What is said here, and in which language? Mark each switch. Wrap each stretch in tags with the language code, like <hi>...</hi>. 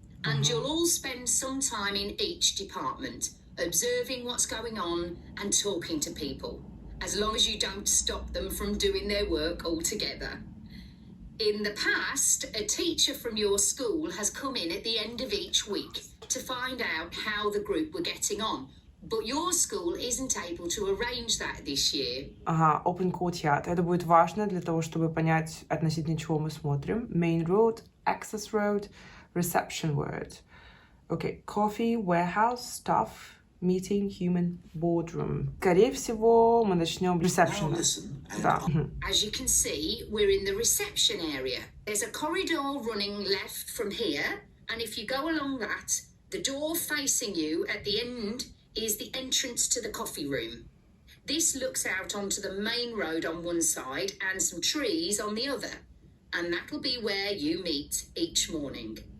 <en>And you'll all spend some time in each department, observing what's going on and talking to people, as long as you don't stop them from doing their work altogether. In the past, a teacher from your school has come in at the end of each week to find out how the group were getting on. But your school isn't able to arrange that this year. Ага, open courtyard.</en> <ru>Это будет важно для того, чтобы понять, относительно чего мы смотрим.</ru> <en>Main road, access road, reception word. Okay, coffee, warehouse, staff, meeting, human, boardroom.</en> <ru>Скорее всего, мы начнем reception. Да.</ru> <en>As you can see, we're in the reception area. There's a corridor running left from here, and if you go along that, the door facing you at the end is the entrance to the coffee room. This looks out onto the main road on one side and some trees on the other, and that'll be where you meet each morning.</en>